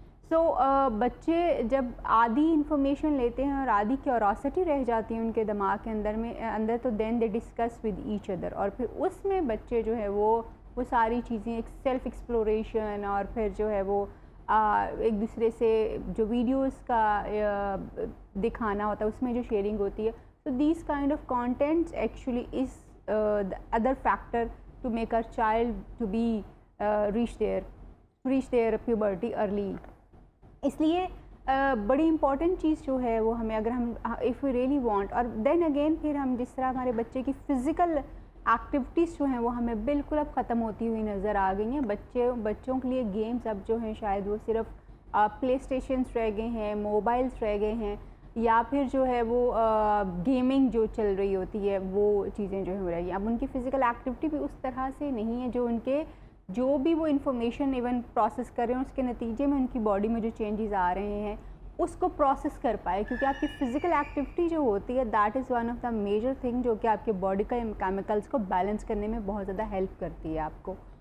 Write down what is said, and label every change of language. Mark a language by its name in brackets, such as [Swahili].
[Urdu] سو بچے جب آدھی انفارمیشن لیتے ہیں اور آدھی کیوروسٹی رہ جاتی ہے ان کے دماغ کے اندر تو [English] then they discuss with each other, [Urdu] اور پھر اس میں بچے جو ہے وہ ساری چیزیں ایک سیلف ایکسپلوریشن، اور پھر جو ہے وہ ایک دوسرے سے جو ویڈیوز کا دکھانا ہوتا ہے اس میں جو شیئرنگ ہوتی ہے. [English] So these kind of contents actually is the other factor to make our child to be reach their puberty early. [Urdu] اس لیے بڑی امپورٹنٹ چیز جو ہے وہ ہمیں اگر ہم [English] if we really want، [Urdu] اور [English] then again [Urdu] پھر ہم جس طرح ہمارے بچے کی فزیکل ایکٹیویٹیز جو ہیں وہ ہمیں بالکل اب ختم ہوتی ہوئی نظر آ گئی ہیں. بچوں کے لیے گیمز اب جو ہیں شاید وہ صرف پلے اسٹیشنس رہ گئے ہیں، موبائلس رہ گئے ہیں، یا پھر جو ہے وہ گیمنگ جو چل رہی ہوتی ہے وہ چیزیں جو ہو رہی ہیں. اب ان کی فزیکل ایکٹیویٹی بھی اس طرح سے نہیں ہے جو ان کے جو بھی وہ انفارمیشن ایون پروسیس کر رہے ہیں اس کے نتیجے میں ان کی باڈی میں جو چینجز آ رہے ہیں اس کو پروسیس کر پائے، کیونکہ آپ کی فزیکل ایکٹیویٹی جو ہوتی ہے [English] that is one of the major thing [Urdu] جو کہ آپ کے باڈی کا کیمیکلس کو بیلنس کرنے میں بہت زیادہ ہیلپ کرتی ہے آپ کو.